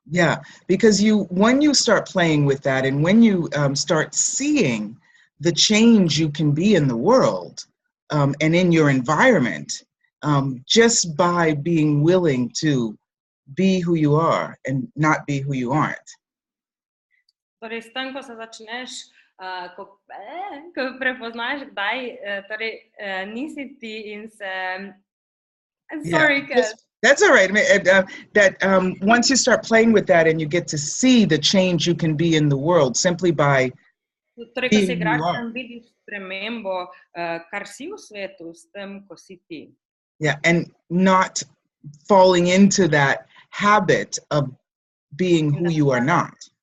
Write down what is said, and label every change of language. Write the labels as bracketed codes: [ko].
[en] Yeah, because when you start playing with that, and when you start seeing the change you can be in the world and in your environment, just by being willing to be who you are and not be who you aren't. [sl] Torej, s tem, ko se začneš, ko prepoznaš, kdaj nisi ti in se... [en] I'm sorry, yeah, that's all right. I mean, that once you start playing with that and you get to see the change you can be in the world simply by [sl] torej, ko se igraš tam, vidiš spremembo, kar si v svetu, s tem, ko si ti. [en] Yeah, and not falling into that habit of being who you are not.